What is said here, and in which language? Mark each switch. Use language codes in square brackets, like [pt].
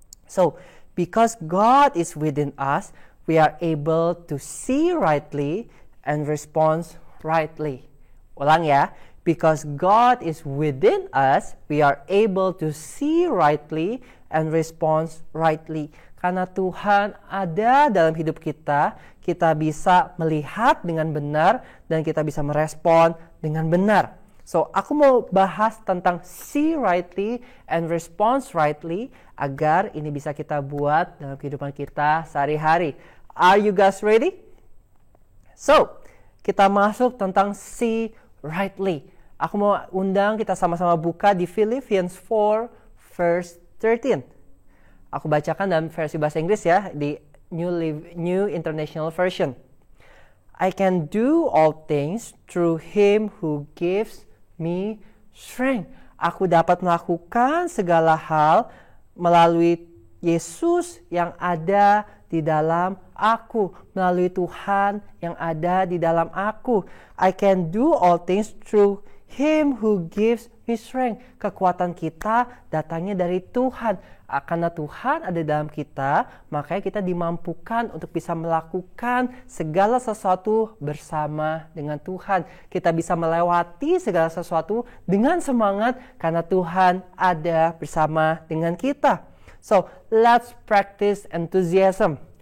[en] So, because God is within us, we are able to see rightly and respond rightly. [id] Ulang ya. [en] Because God is within us, we are able to see rightly and respond rightly. [id] Karena Tuhan ada dalam hidup kita bisa melihat dengan benar dan kita bisa merespon dengan benar. So, aku mau bahas tentang [en] see rightly and respond rightly [id] agar ini bisa kita buat dalam kehidupan kita sehari-hari. [en] Are you guys ready? So, [id] kita masuk tentang [en] see rightly. [id] Aku mau undang kita sama-sama buka di Philippians 4 verse 13. Aku bacakan dalam versi bahasa Inggris ya, di New International Version. [en] I can do all things through Him who gives me strength. [id] Aku dapat melakukan segala hal melalui Yesus yang ada di dalam aku, melalui Tuhan yang ada di dalam aku. [en] I can do all things through Him who gives me strength. [id] Kekuatan kita datangnya dari Tuhan. Karena Tuhan ada dalam kita, makanya kita dimampukan untuk bisa melakukan segala sesuatu bersama dengan Tuhan. Kita bisa melewati segala sesuatu dengan semangat karena Tuhan ada bersama dengan kita. [en] So, let's practice enthusiasm.